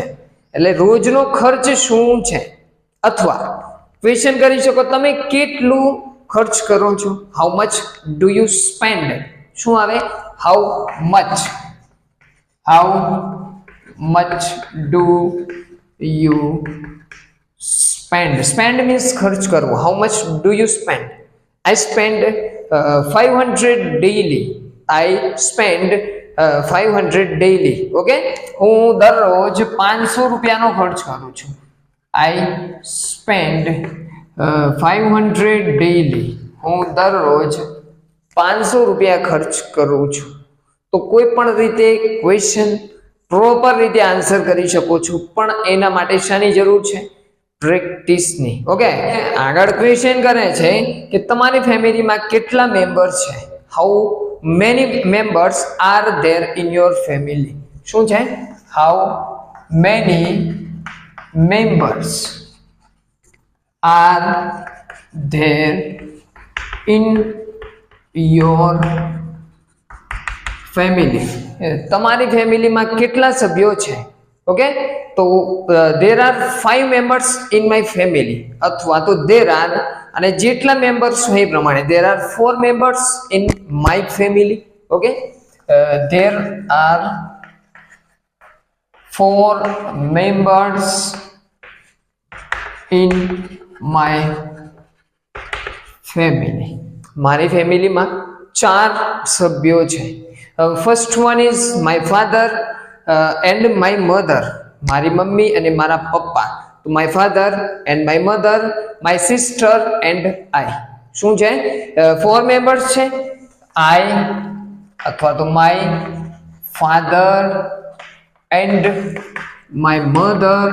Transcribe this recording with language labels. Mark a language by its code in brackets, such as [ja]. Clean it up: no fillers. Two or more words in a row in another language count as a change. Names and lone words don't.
[gu] એટલે રોજનો ખર્ચ શું છે? અથવા ક્વેશ્ચન કરી શકો તમે કેટલું ખર્ચ કરો છો? [en] how much do you spend? [gu] શું આવે? [en] how much. how much do you spend means [gu] ખર્ચ કરવો. [en] how much do you spend? I spend 500 daily. I spend 500 daily. [gu] ઓકે, હું દરરોજ 500 રૂપિયાનો ખર્ચ કરું છું. [en] I spend 500 daily. [gu] હું દરરોજ 500 રૂપિયા ખર્ચ કરું છું. તો કોઈ પણ રીતે [en] question proper [gu] રીતે આન્સર કરી શકો છો, પણ એના માટે શાની જરૂર છે? પ્રેક્ટિસની. ઓકે, આગળ ક્વેશ્ચન કરે છે કે તમારી ફેમિલીમાં કેટલા મેમ્બર્સ છે? [en] how many members are there in your family? [gu] શું છે? [en] how many members are there in your family? [gu] તમારી ફેમિલીમાં કેટલા સભ્યો છે? ઓકે, તો [en] there are 5 members in my family, [gu] અથવા તો [en] there are, [gu] અને જેટલા મેમ્બર્સ હોય એ પ્રમાણે [en] there are 4 members in my family. ઓકે, there are 4 members in my family. [gu] મારી ફેમિલીમાં 4 સભ્યો છે. [en] first one is my father and my mother. [gu] મારી મમ્મી અને મારા પપ્પા. [en] તો my father and my mother my sister and I. [gu] શું છે? 4 મેમ્બર્સ છે. [en] આઈ [gu] અથવા તો [en] my father and my mother.